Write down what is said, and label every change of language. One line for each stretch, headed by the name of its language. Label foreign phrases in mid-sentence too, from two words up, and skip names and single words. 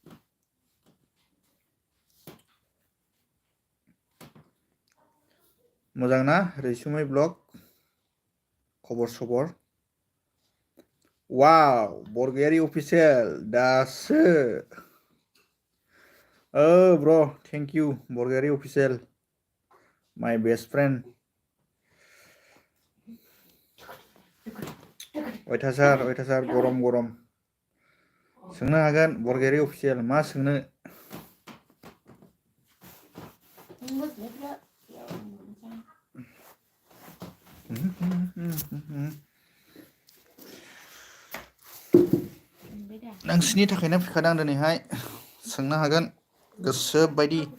Bodo: मोजां ना रैसुमै ब्लग खबर सबर वाव बरगयारि अफिसियेल दासो
English: Bro, thank you. Borgari official, my best friend.
Bodo: अयथासार गरम सोंनो हागोन बरगयारि अफिसियेल मा सोंनो नोंसिनि थाखायनो फैखादों आं दिनैहाय सोंनो हागोन गोसो बायदि